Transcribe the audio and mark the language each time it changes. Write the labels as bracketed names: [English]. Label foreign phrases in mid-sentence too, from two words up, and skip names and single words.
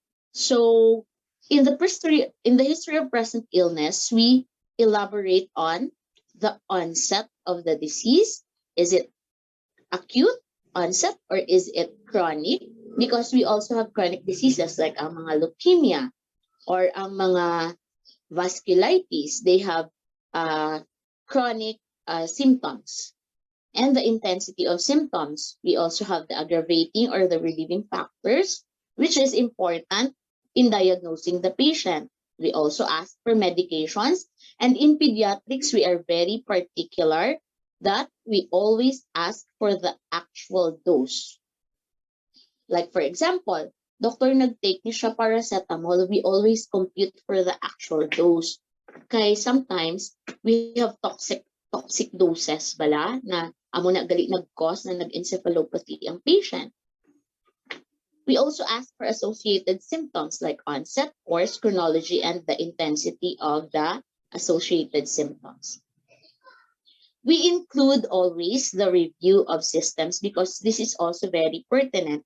[English] So in the history of present illness, we elaborate on the onset of the disease. Is it acute onset or is it chronic? Because we also have chronic diseases like [Hiligaynon] ang mga [English] leukemia or [Hiligaynon] ang mga [English] vasculitis. They have chronic symptoms and the intensity of symptoms. We also have the aggravating or the relieving factors, which is important in diagnosing the patient. We also ask for medications. And in pediatrics, we are very particular that we always ask for the actual dose. Like for example, [Hiligaynon] doctor nag-take ni siya paracetamol, [English] we always compute for the actual dose. [Hiligaynon] Kaya [English] sometimes we have toxic doses [Hiligaynon] bala na amo na gali nag-cause na nag-encephalopathy ang patient. [English] We also ask for associated symptoms like onset, course, chronology, and the intensity of the associated symptoms. We include always the review of systems because this is also very pertinent.